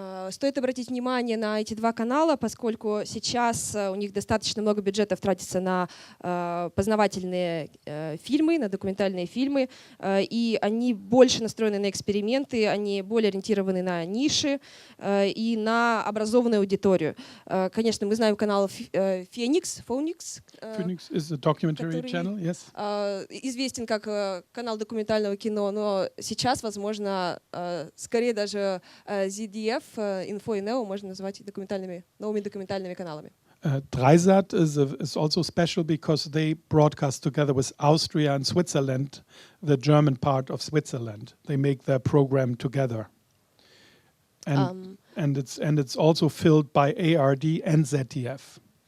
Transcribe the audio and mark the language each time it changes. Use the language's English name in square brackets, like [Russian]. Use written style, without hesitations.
[Russian] Стоит обратить внимание на эти два канала, поскольку сейчас у них достаточно много бюджетов тратится на познавательные фильмы, на документальные фильмы, и они больше настроены на эксперименты, они более ориентированы на ниши и на образованную аудиторию. Конечно, мы знаем канал Phoenix. [English] Phoenix is a documentary channel, yes. [Russian] Известен как канал документального кино, но сейчас, возможно, скорее даже ZDF, Info и Neo можно назвать новыми документальными каналами. [English] Dreisat is also special because they broadcast together with Austria and Switzerland, the German part of Switzerland. They make their program together. And it's also filled by ARD and ZDF.